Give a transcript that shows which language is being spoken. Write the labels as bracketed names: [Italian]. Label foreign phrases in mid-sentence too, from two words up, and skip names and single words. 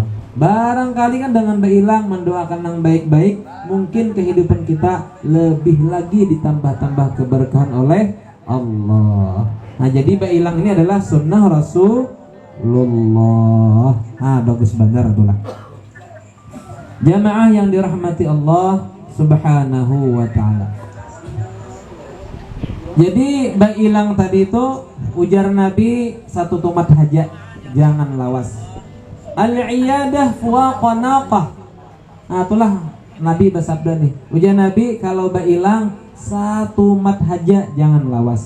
[Banjar] Barangkali kan dengan bailang mendoakan yang baik-baik, mungkin kehidupan kita lebih lagi ditambah-tambah keberkahan oleh Allah. [Indonesian] Nah jadi bailang ini adalah sunnah Rasulullah. Bagus benar itulah. Jamaah yang dirahmati Allah [Arabic] سبحانه وتعالى. [Banjar] Jadi bailang tadi itu ujar Nabi satu tumat hajat, jangan lawas. [Arabic] العيادة فواق ناقة. [Banjar] Itulah Nabi bersabda nih. Ujar Nabi kalau bailang satu mat hajat jangan lawas.